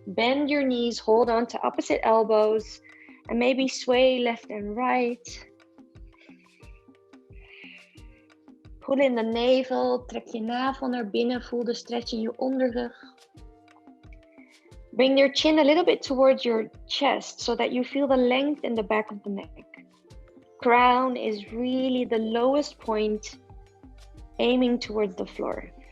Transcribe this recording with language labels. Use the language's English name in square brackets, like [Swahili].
[English] Bend your knees, hold on to opposite elbows. And maybe sway left and right. Pull in the navel, [Dutch] trek je navel naar binnen, voel de stretch in je onderrug. [English] Bring your chin a little bit towards your chest so that you feel the length in the back of the neck. Crown is really the lowest point, aiming towards the floor.